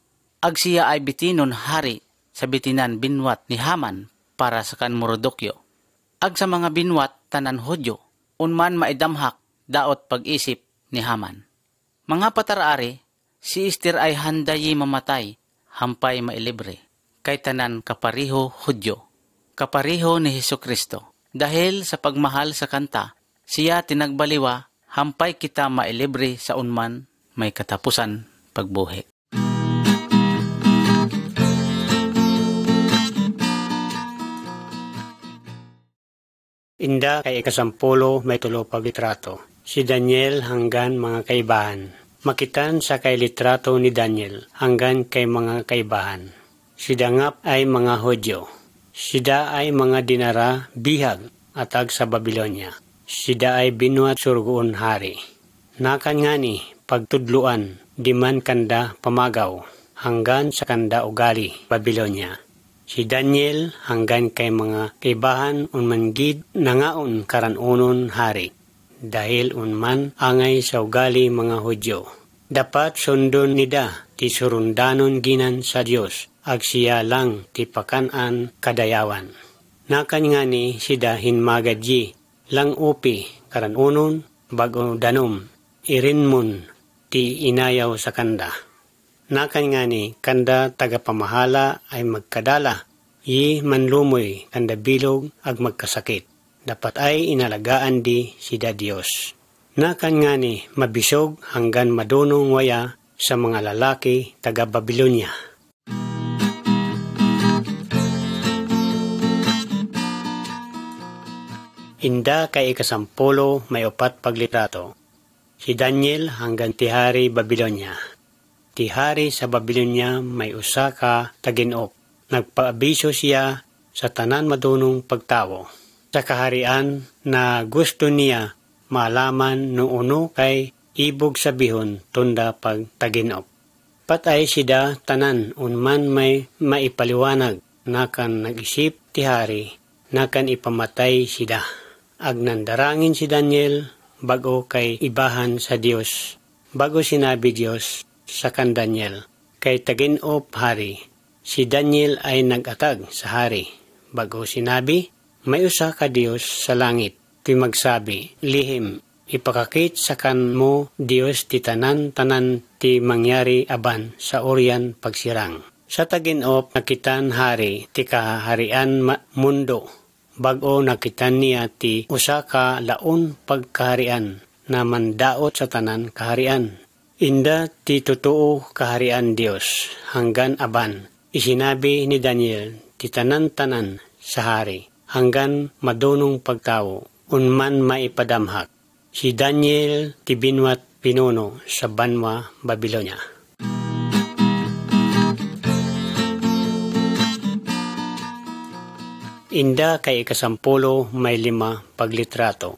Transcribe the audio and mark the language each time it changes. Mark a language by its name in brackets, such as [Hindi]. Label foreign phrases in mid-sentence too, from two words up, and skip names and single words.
[Agutaynen] Agsiya ay bitinon hari sa bitinan binwat ni Haman para sa kan Morodokyo. Ag sa mga binwat tanan Hudyo, unman maidamhak daot pag-isip ni Haman. Mga pataraari, si Esther ay handayi mamatay, hampay mailibre, kay tanan kapariho Hudyo, kapariho ni Hesukristo. Dahil sa pagmahal sa kanta, siya tinagbaliwa, hampay kita mailibre sa unman may katapusan pagbuhi. Inda kay ikasampulo may tulo paglitrato. Si Daniel hanggan mga kaibahan. Makitan sa kay litrato ni Daniel hanggan kay mga kaibahan. Si Dangap ay mga Hudyo. Sida ay mga dinara bihag atag sa Babilonia. Sida ay binuat surgoon hari. Nakan ngani pagtudluan di man kanda pamagaw hanggan sa kanda ugali Babilonia. Si Daniel hanggan kay mga kaibahan unman-gid nangaon karanunon hari, dahil unman angay sa ugali mga Hudyo. Dapat sundon nida ti surundanon ginan sa Dios, ag siya lang ti pakanan kadayawan. Nakan ngani sida hinmagadyi, lang upi karanunon bago danom, irinmon ti inayaw sa kanda. Nakan ngani kanda tagapamahala ay magkadala, yi manlumoy kanda bilog ag magkasakit. Dapat ay inalagaan di sida Dios. Nakan ngani mabisog hanggan madunong waya sa mga lalaki taga Babilonia. Inda kay ikasampulo may upat paglitrato. Si Daniel hanggan ti hari Babilonia. Ti hari sa Babilonia may usa ka taginop. Nagpaabiso siya sa tanan madunong pagtawo. Sa kaharian na gusto niya malaman no uno kay ibog sabihon tunda pag taginop. Patay sida tanan unman may maipaliwanag nakan nag-isip ti hari nakan ipamatay sida. Agnandarangin si Daniel bago kay ibahan sa Dios. Bago sinabi Dios sa kan Daniel, kay taginop hari, si Daniel ay nag-atag sa hari. Bago sinabi, may usa ka Dios sa langit, ti magsabi, lihim, ipakakit sa kan mo Dios ti tanan-tanan ti mangyari aban sa oryan pagsirang. Sa taginop nakitan hari ti kaharian mundo, bago nakitan niya ti usa ka laon pagkaharian na mandaot sa tanan kaharian. Inda ti totoo kaharian Dios hanggan aban. Isinabi ni Daniel ti tanan-tanan sa hari hanggan madunong pagtawo unman maipadamhak. Si Daniel ti binwat pinuno sa banwa Babilonia. Inda kay ikasampulo may 5 paglitrato.